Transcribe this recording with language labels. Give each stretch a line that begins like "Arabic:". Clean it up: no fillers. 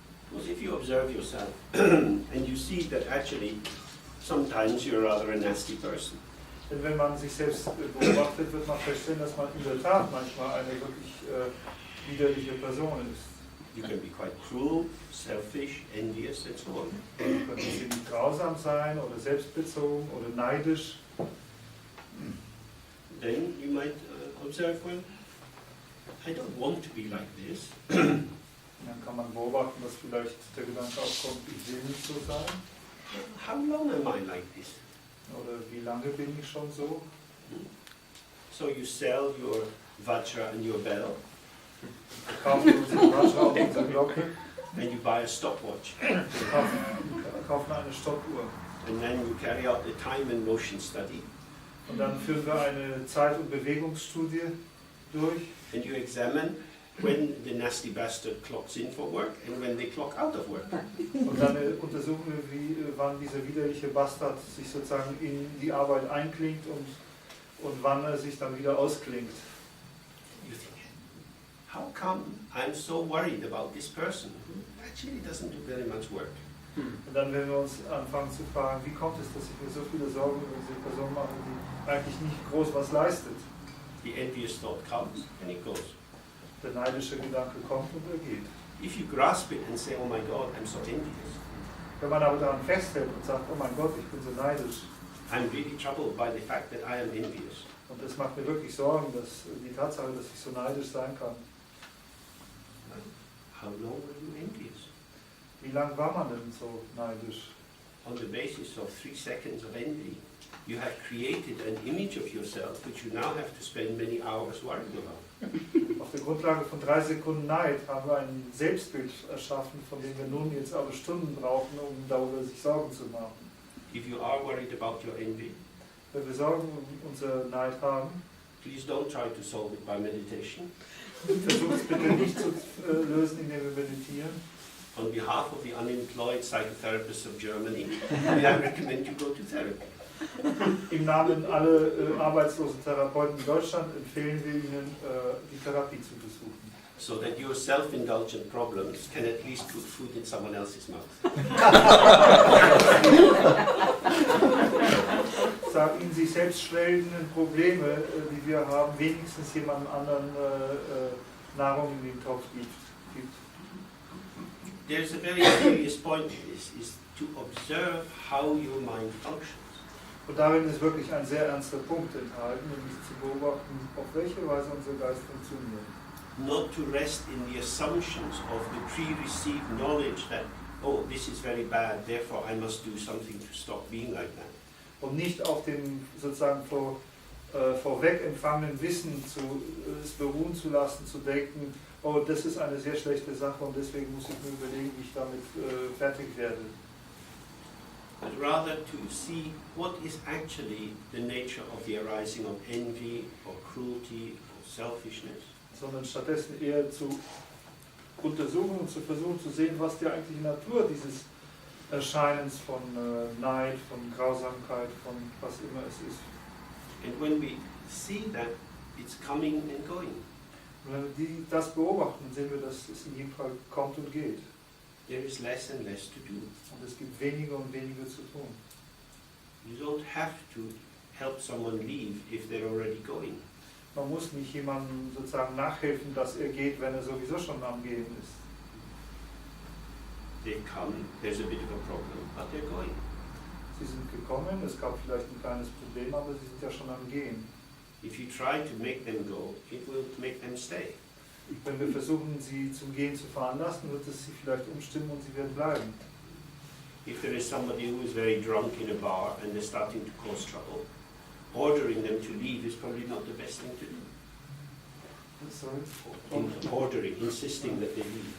English: Because if you observe yourself and you see that actually sometimes you're rather a nasty person,
German: Denn wenn man sich selbst beobachtet, wird man feststellen, dass man in der Tat manchmal eine wirklich widerliche Person ist.
English: you can be quite cruel, selfish, envious, and so on.
German: Man kann ziemlich grausam sein oder selbstbezogen oder neidisch.
English: Then you might observe, well, I don't want to be like this.
German: Dann kann man beobachten, dass vielleicht der Gedanke aufkommt, ich will nicht so sein.
English: How long am I like this?
German: Oder wie lange bin ich schon so?
English: So you sell your vajra and your bell,
German: Wir kaufen unsere Vajra und unsere Glocke,
English: and you buy a stopwatch,
German: wir kaufen eine Stoppuhr.
English: and then you carry out the time and motion study,
German: Und dann führen wir eine Zeit- und Bewegungsstudie durch.
English: and you examine when the nasty bastard clocks in for work and when they clock out of work.
German: Und dann untersuchen wir, wann dieser widerliche Bastard sich sozusagen in die Arbeit einklingt und wann er sich dann wieder ausklingt.
English: You think, how come I'm so worried about this person who actually doesn't do very much work?
German: Und dann werden wir uns anfangen zu fragen, wie kommt es, dass ich mir so viele Sorgen über diese Person mache, die eigentlich nicht groß was leistet.
English: The envious thought comes and it goes.
German: Der neidische Gedanke kommt und er geht.
English: If you grasp it and say, oh my God, I'm so envious,
German: Wenn man aber daran festhält und sagt, oh mein Gott, ich bin so neidisch,
English: I'm really troubled by the fact that I am envious.
German: und es macht mir wirklich Sorgen, dass die Tatsache, dass ich so neidisch sein kann.
English: How long were you envious?
German: Wie lange war man denn so neidisch?
English: On the basis of 3 seconds of envy, you have created an image of yourself which you now have to spend many hours worrying about.
German: Auf der Grundlage von 3 Sekunden Neid haben wir ein Selbstbild erschaffen, von dem wir nun jetzt aber Stunden brauchen, um darüber sich Sorgen zu machen.
English: If you are worried about your envy,
German: Wenn wir Sorgen um unser Neid haben,
English: please don't try to solve it by meditation.
German: versucht es bitte nicht zu lösen, indem wir meditieren.
English: On behalf of the unemployed psychotherapists of Germany, I recommend you go to therapy.
German: Im Namen aller arbeitslosen Therapeuten in Deutschland empfehlen wir Ihnen, die Therapie zu besuchen.
English: So that your self-indulgent problems can at least put food in someone else's mouth.
German: Sagen Ihnen sich selbst schwellenden Probleme, die wir haben, wenigstens jemand anderen Nahrung in den Topf gibt.
English: There's a very serious point in this, is to observe how your mind functions.
German: Und darin ist wirklich ein sehr ernster Punkt enthalten, nämlich zu beobachten, auf welche Weise unser Geist funktioniert.
English: Not to rest in the assumptions of the pre-received knowledge that, oh, this is very bad, therefore I must do something to stop being like that.
German: Und nicht auf dem sozusagen vorweg empfangenen Wissen es beruhen zu lassen, zu denken, oh, das ist eine sehr schlechte Sache und deswegen muss ich mir überlegen, wie ich damit fertig werde.
English: But rather to see what is actually the nature of the arising of envy or cruelty or selfishness.
German: Sondern stattdessen eher zu untersuchen und zu versuchen zu sehen, was die eigentliche Natur dieses Erscheinens von Neid, von Grausamkeit, von was immer es ist.
English: And when we see that, it's coming and going.
German: Und wenn wir das beobachten, sehen wir, dass es in jedem Fall kommt und geht.
English: There is less and less to do.
German: Und es gibt weniger und weniger zu tun.
English: You don't have to help someone leave if they're already going.
German: Man muss nicht jemandem sozusagen nachhelfen, dass er geht, wenn er sowieso schon am Gehen ist.
English: They come, there's a bit of a problem, but they're going.
German: Sie sind gekommen, es gab vielleicht ein kleines Problem, aber sie sind ja schon am Gehen.
English: If you try to make them go, it will make them stay.
German: Wenn wir versuchen, sie zum Gehen zu veranlassen, wird es sie vielleicht umstimmen und sie werden bleiben.
English: If there is somebody who is very drunk in a bar and they're starting to cause trouble, ordering them to leave is probably not the best thing to do. Ordering, insisting that they leave.